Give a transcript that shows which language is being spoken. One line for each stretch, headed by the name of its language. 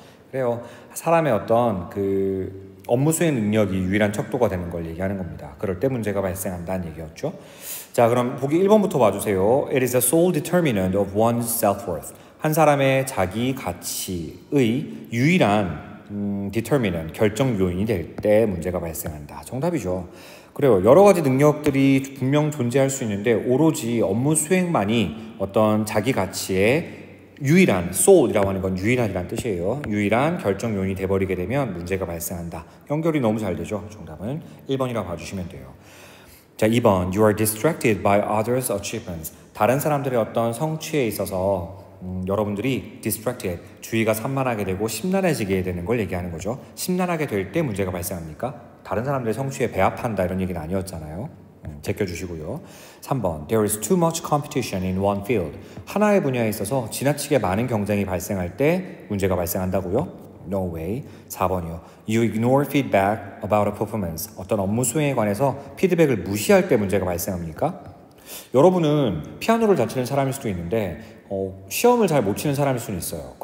Korean: 그래요. 사람의 어떤 그 업무 수행 능력이 유일한 척도가 되는 걸 얘기하는 겁니다. 그럴 때 문제가 발생한다는 얘기였죠. 자, 그럼 보기 1번부터 봐주세요.
English: It is a sole determinant of one's self-worth.
Korean: 한 사람의 자기 가치의 유일한 determinant, 결정 요인이 될 때 문제가 발생한다. 정답이죠. 그래요. 여러 가지 능력들이 분명 존재할 수 있는데 오로지 업무 수행만이 어떤 자기 가치의 유일한, soul이라고 하는 건 유일한이라는 뜻이에요. 유일한 결정 요인이 돼버리게 되면 문제가 발생한다. 연결이 너무 잘 되죠. 정답은 1번이라고 봐주시면 돼요. 자, 2번
English: You are distracted by others' achievements.
Korean: 다른 사람들의 어떤 성취에 있어서 여러분들이 distracted, 주의가 산만하게 되고 심란해지게 되는 걸 얘기하는 거죠. 심란하게 될 때 문제가 발생합니까? 다른 사람들의 성취에 배합한다 이런 얘기는 아니었잖아요. 제껴주시고요. 3번
English: There is too much competition in one field.
Korean: 하나의 분야에 있어서 지나치게 많은 경쟁이 발생할 때 문제가 발생한다고요?
English: No way.
Korean: 4번이요.
English: You ignore feedback about a performance.
Korean: 어떤 업무 수행에 관해서 피드백을 무시할 때 문제가 발생합니까? 여러분은 피아노를 잘 치는 사람일 수도 있는데 시험을 잘 못 치는 사람일 수는 있어요.